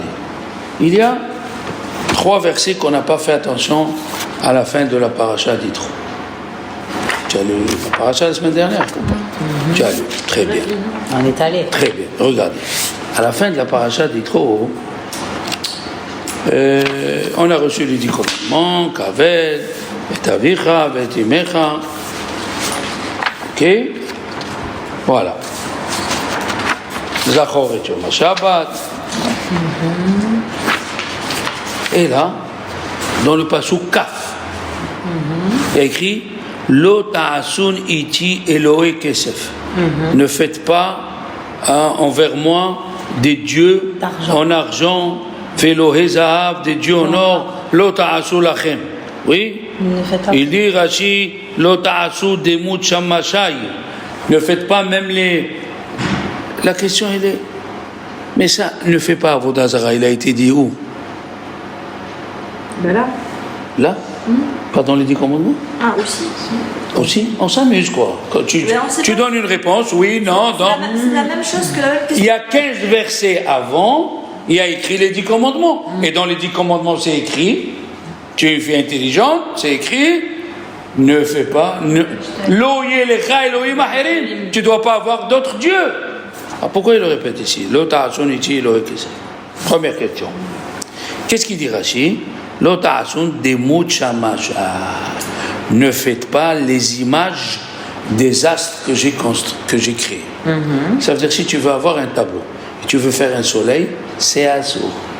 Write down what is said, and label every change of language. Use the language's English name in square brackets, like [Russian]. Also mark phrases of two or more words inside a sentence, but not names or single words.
[French] Il y a 3 versets qu'on n'a pas fait attention à la fin de la paracha d'Yitro. Tu as lu la paracha la semaine dernière? Tu as lu, très bien. On est allé. Très bien, regardez. À la fin de la paracha d'Yitro, on a reçu les 10 commandements, [Hebrew] כבד את אביך את אמך. [French] Ok? Voilà. [Hebrew] זכור את יום השבת. [French] Et là, dans le [Hebrew] פסוק כ, [French] il y a écrit [Hebrew] לא תעשון אתי אלהי כסף. [French] Ne faites pas envers moi des dieux en argent, [Hebrew] ואלהי זהב, [French] des dieux en or, [Hebrew] לא תעשו לכם. [French] Oui? Il dit Rashi [Hebrew] לא תעשו דמות שמשי. [French] Ne faites pas même les. La question elle est, mais ça ne fait pas [Hebrew] עבודה זרה, [French] il a été dit où? Ben là. Là? Pas dans les 10 commandements? Ah, aussi. Aussi? On s'amuse quoi. Quand tu donnes une réponse, oui, non, non. C'est la même chose que la même question. Il y a 15 versets avant, il y a écrit les 10 commandements. Et dans les 10 commandements, c'est écrit, tu es une fille intelligente, c'est écrit, ne fais pas, [Hebrew] לא יהיה־לך אלהים אחרים. [French] Tu ne dois pas avoir d'autres dieux. Alors pourquoi il le répète ici? [Hebrew] לא תעשון אתי אלהי כסף. [French] Première question. Qu'est-ce qu'il dit Rashi? [Hebrew] לא תעשון דמות שמש. [French] Ne faites pas les images des astres que j'ai créés. Ça veut dire si tu veux avoir un tableau et tu veux faire un soleil, c'est assour.